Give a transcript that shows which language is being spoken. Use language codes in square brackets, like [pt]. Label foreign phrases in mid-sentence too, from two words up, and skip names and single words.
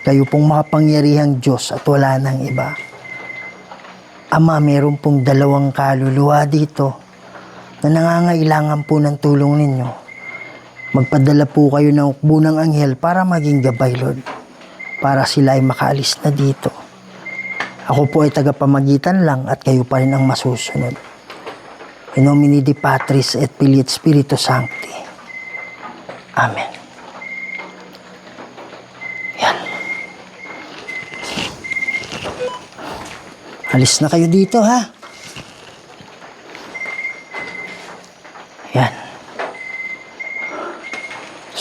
[tl] Kayo pong makapangyarihang Diyos at wala nang iba. Ama, meron pong 2 kaluluwa dito na nangangailangan po ng tulong ninyo. Magpadala po kayo ng ukbo ng anghel para maging gabay, Lord. Para sila ay makaalis na dito. Ako po ay tagapamagitan lang at kayo pa rin ang masusunod. [la] In nomine Dei Patris et Filii et Spiritus Sancti. [tl] Amen. Yan. Alis na kayo dito, ha? Yan.